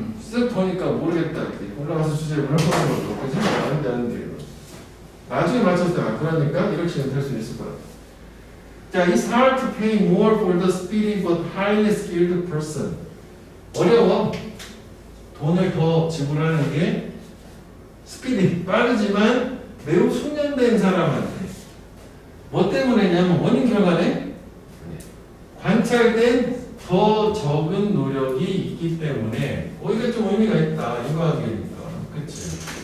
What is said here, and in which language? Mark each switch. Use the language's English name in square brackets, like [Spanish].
[Korean] 쓱 보니까 모르겠다. 올라가서 주제를 해보는 것도 그지? 아는데 나중에 맞췄을 때 그러니까 이렇게 될 수 있을 거야. [English] 자, it's hard to pay more for the speedy but highly skilled person. [Korean] 어려워. 돈을 더 지불하는 게 스피디, 빠르지만 매우 숙련된 사람한테. 뭐 때문에냐면 원인 결과네. 관찰된 더 적은 노력이 있기 때문에 이게 좀 의미가 있다. 인과관계니까. 그치?